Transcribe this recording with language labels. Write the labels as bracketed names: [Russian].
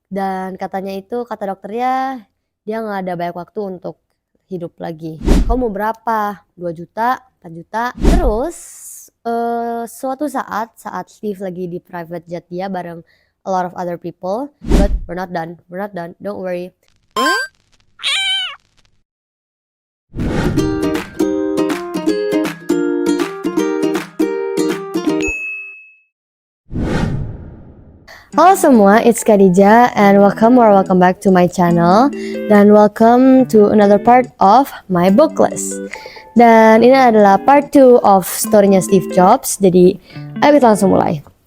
[Indonesian] Dan katanya itu, kata dokternya, dia nggak ada banyak waktu untuk hidup lagi. Kamu mau berapa? 2 juta? 4 juta? Terus, suatu saat Steve lagi di [English] private jet [Indonesian] dia bareng [English] a lot of other people, but we're not done, don't worry. [Indonesian] Halo semua, [English] it's Khadija and welcome back to my channel [Indonesian] dan [English] welcome to another part of my book list. [Indonesian] Dan ini adalah [English] part 2 of [Indonesian] story-nya Steve Jobs, jadi ayo kita langsung mulai.